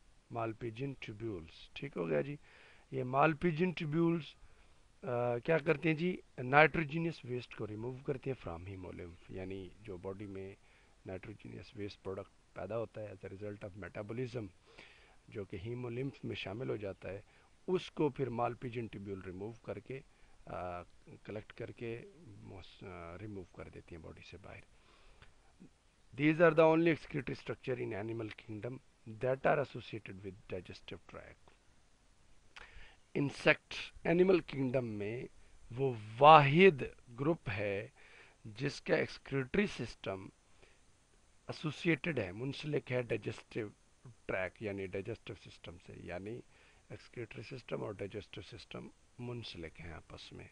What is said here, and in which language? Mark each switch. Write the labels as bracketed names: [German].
[Urdu] مالپیجین ٹیوبیولز، ٹھیک ہو گیا جی. یہ مالپیجین ٹیوبیولز کیا کرتے ہیں جی؟ نائٹروجینس ویسٹ کو ریموو کرتے ہیں فرام ہیمولمف، یعنی جو باڈی میں نائٹروجینس ویسٹ پروڈکٹ پیدا ہوتا ہے [English] as a result of metabolism [Urdu] جو کہ ہیمولمف میں شامل ہو جاتا ہے، اس کو پھر مالپیجین ٹیوبیول ریموو کر کے کلیکٹ کر کے ریموو کر دیتی ہیں باڈی سے باہر. [English] These are the only excretory structure in animal kingdom that are associated with digestive tract. [Urdu] Insect animal kingdom میں وہ واحد گروپ ہے جس کا ایکسکریٹری سسٹم ایسوسیٹڈ ہے، منسلک ہے ڈائجسٹیو ٹریک یعنی ڈائجسٹیو سسٹم سے، یعنی ایکسکریٹری سسٹم اور ڈائجسٹیو سسٹم منسلک ہیں آپس میں.